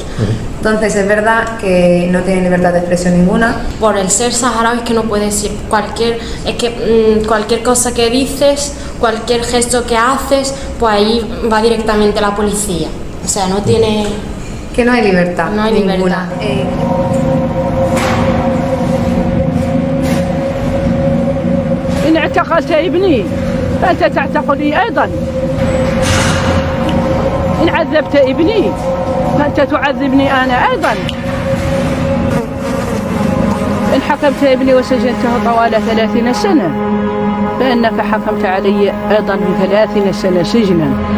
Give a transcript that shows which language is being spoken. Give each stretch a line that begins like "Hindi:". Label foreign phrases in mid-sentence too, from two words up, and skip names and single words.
Spanish: Entonces es verdad que no tienen libertad de expresión ninguna. Por el ser saharaui es que no puedes ir cualquier cosa que dices, cualquier gesto que haces, pues ahí va directamente la policía. O sea, no tiene... Que no hay libertad. No hay ninguna.
Arabic: إن اعتقلت ابني فأنت تعتقلني أيضا. إن عذبت ابني فأنت تعذبني أنا أيضا. إن حكمت ابني وسجنته طوال 30 سنة فإنك حكمت علي أيضا ب30 سنة سجنا.